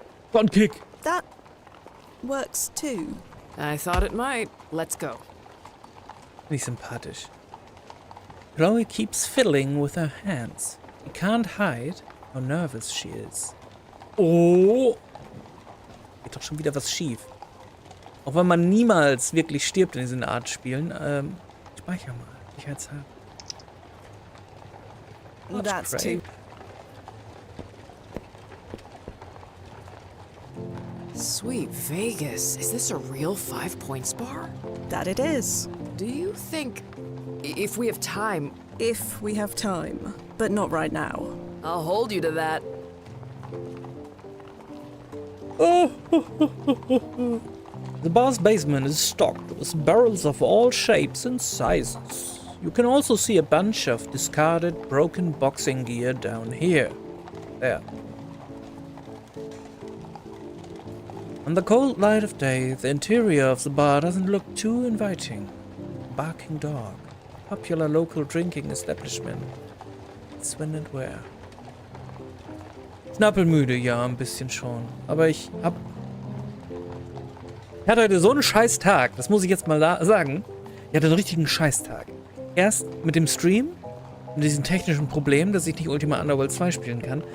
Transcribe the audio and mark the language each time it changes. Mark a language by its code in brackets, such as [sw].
[en] Front kick. That works too. I thought it might. Let's go. [de] Wie sympathisch. [en] Chloe keeps fiddling with her hands. You can't hide how nervous she is. Oh! [de] Geht doch schon wieder was schief. Auch wenn man niemals wirklich stirbt in diesen Art Spielen. Speicher mal. Sicherheitshalber. [en] That's too. Sweet Vegas. Is this a real 5 points bar? That it is. Do you think, if we have time... If we have time, but not right now. I'll hold you to that. The bar's basement is stocked with barrels of all shapes and sizes. You can also see a bunch of discarded, broken boxing gear down here. There. On the cold light of day, the interior of the bar doesn't look too inviting. A barking dog, popular local drinking establishment. It's when and where. [de] Schnappelmüde, ja, ein bisschen schon. Aber ich hatte heute so einen scheiß Tag. Das muss ich jetzt mal sagen. Ich hatte einen richtigen Scheißtag. Erst mit dem Stream, mit diesem technischen Problem, dass ich nicht Ultima Underworld 2 spielen kann.